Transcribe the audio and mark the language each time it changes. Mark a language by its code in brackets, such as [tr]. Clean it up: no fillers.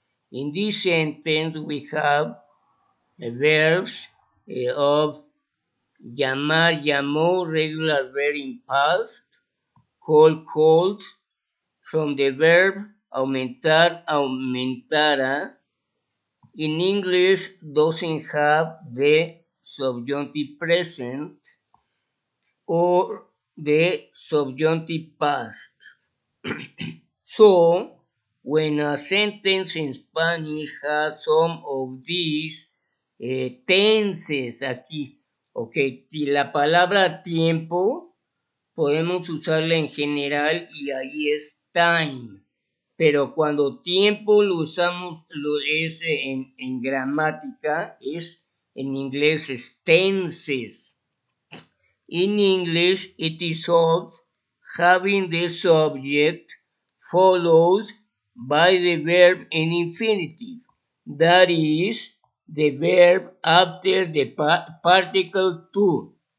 [en] In this sentence, we have verbs of llamar, llamó, regular verb in past, call, called, from the verb aumentar, aumentara. In English, doesn't have the subjunctive present or the subjunctive past. So, when a sentence in Spanish has some of these tenses [es] aquí, ok, la palabra tiempo podemos usarla en general y ahí es time, pero cuando tiempo lo usamos es en gramática, es en inglés es tenses. [en] In English, it is also having the subject followed by the verb in infinitive. That is, the verb after the particle to.